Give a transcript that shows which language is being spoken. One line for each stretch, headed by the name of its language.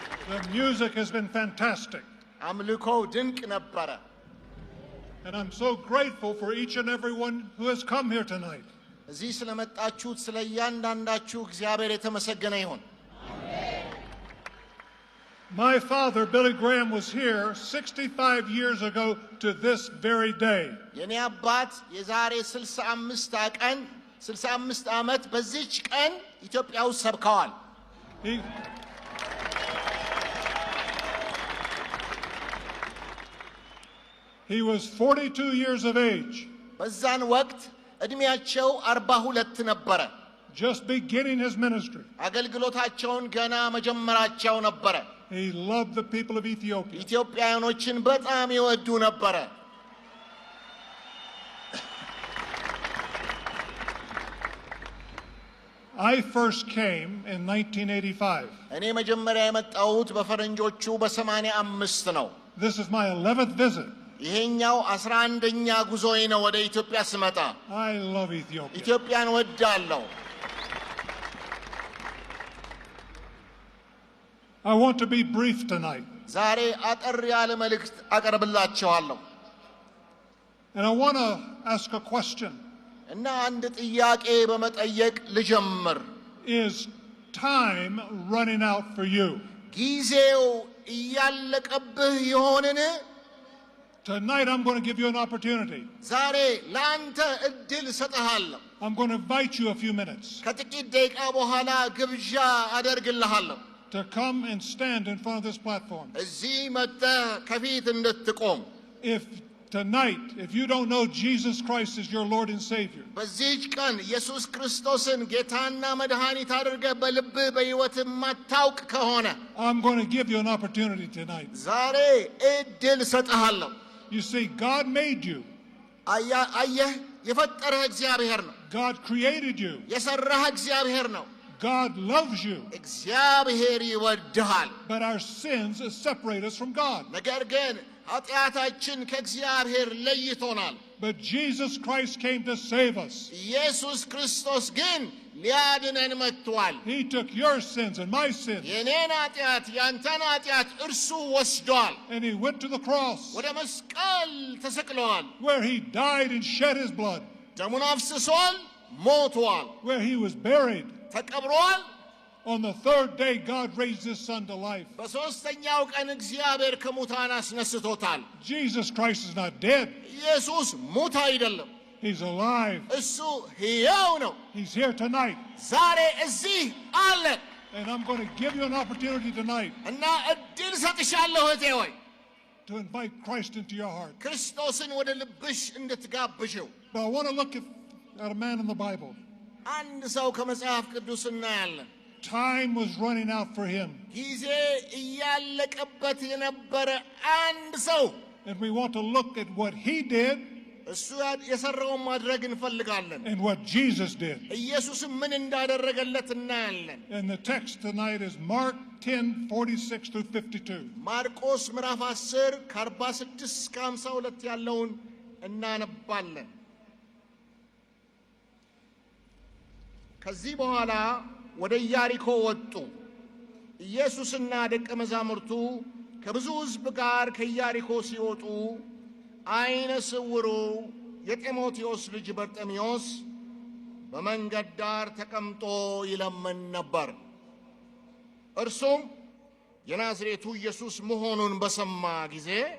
English: The music has been fantastic.
Amharic: አምልኮው ድንቅ ነበረ.
English: And I'm so grateful for each and every one who has come here tonight.
Amharic: እዚህ ስለመጣችሁት ስለ እያንዳንዳችሁ እግዚአብሔር የተመሰገነ ይሁን።
English: My father, Billy Graham, was here 65 years ago to this very day.
Amharic: የኔ አባት የዛሬ 65 ዓመት በዚህች ቀን ኢትዮጵያ ውስጥ ሰብከዋል።
English: He was 42 years of age.
Amharic: በዛን ወቅት እድሜያቸው 42 ነበረ።
English: Just beginning his ministry.
Amharic: አገልግሎታቸውን ገና መጀመራቸው ነበረ።
English: He loved the people of Ethiopia.
Amharic: ኢትዮጵያውያኖችን በጣም ይወዱ ነበረ።
English: I first came in 1985.
Amharic: እኔ መጀመሪያ የመጣሁት በፈረንጆቹ በ85 ነው።
English: This is my 11th visit.
Amharic: ይሄኛው 11ኛ ጉዞዬ ነው ወደ ኢትዮጵያ ስመጣ።
English: I love Ethiopia.
Amharic: ኢትዮጵያን ወዳለሁ።
English: I want to be brief tonight.
Amharic: ዛሬ አጠር ያለ መልእክት አቀርብላችኋለሁ።
English: And I want to ask a question.
Amharic: እና አንድ ጥያቄ በመጠየቅ ልጀምር።
English: Is time running out for you?
Amharic: ጊዜው እያለቀብህ ይሆንን?
English: Tonight I'm going to give you an opportunity.
Amharic: ዛሬ ለአንተ እድል እሰጥሃለሁ።
English: I'm going to invite you a few minutes
Amharic: ከጥቂት ደቂቃ በኋላ ግብዣ አደርግልሃለሁ.
English: to come and stand in front of this platform.
Amharic: እዚህ መጥተህ ከፊት እንድትቆም።
English: If tonight, if you don't know Jesus Christ as your Lord and Savior,
Amharic: በዚህች ቀን ኢየሱስ ክርስቶስን ጌታና መድኃኒት አድርገህ በልብህ በሕይወትህ ማታውቅ ከሆነ
English: I'm going to give you an opportunity tonight.
Amharic: ዛሬ እድል እሰጥሃለሁ።
English: You see, God made you.
Amharic: አየህ፣ የፈጠረህ እግዚአብሔር ነው።
English: God created you.
Amharic: የሰራህ እግዚአብሔር ነው።
English: God loves you.
Amharic: እግዚአብሔር ይወድሃል።
English: But our sins separate us from God.
Amharic: ነገር ግን ኃጢአታችን ከእግዚአብሔር ለይቶናል።
English: But Jesus Christ came to save us.
Amharic: ኢየሱስ ክርስቶስ ግን ሊያድነን መጥቷል።
English: He took your sins and my sins.
Amharic: የኔን ኃጢአት ያንተን ኃጢአት እርሱ ወስዷል።
English: And he went to the cross
Amharic: ወደ መስቀል ተሰቅለዋል።
English: where he died and shed his blood.
Amharic: ደሙን አፍስሷል፣ ሞቷል፣
English: Where he was buried.
Amharic: ተቀብሯል።
English: On the third day, God raised his son to life.
Amharic: በሦስተኛው ቀን እግዚአብሔር ከሙታን አስነስቶታል።
English: Jesus Christ is not dead.
Amharic: ኢየሱስ ሙት አይደለም፣
English: He's alive.
Amharic: እሱ ሕያው ነው።
English: He's here tonight.
Amharic: ዛሬ እዚህ አለ።
English: And I'm going to give you an opportunity tonight
Amharic: እና እድል ሰጥሻለሁ እህቴ ሆይ
English: to invite Christ into your heart.
Amharic: ክርስቶስን ወደ ልብሽ እንድትጋብዥው።
English: But I want to look at a man in the Bible.
Amharic: አንድ ሰው ከመጽሐፍ ቅዱስ እናያለን።
English: Time was running out for him.
Amharic: ጊዜ እያለቀበት የነበረ አንድ ሰው።
English: And we want to look at what he did
Amharic: እሱ የሰራውን ማድረግ እንፈልጋለን።
English: and what Jesus did.
Amharic: ኢየሱስም ምን እንዳደረገለት እናያለን።
English: And the text tonight is Mark 10:46 through 52.
Amharic: ማርቆስ ምዕራፍ 10 ከ46 እስከ 52 ያለውን እናነባለን። ከዚህ በኋላ ወደ ኢያሪኮ ወጡ። ኢየሱስና ደቀ መዛሙርቱ ከብዙ ሕዝብ ጋር ከኢያሪኮ ሲወጡ ዓይነ ስውሩ የጢሞቴዎስ ልጅ በርጤሜዎስ በመንገድ ዳር ተቀምጦ ይለምን ነበር። እርሱም የናዝሬቱ ኢየሱስ መሆኑን በሰማ ጊዜ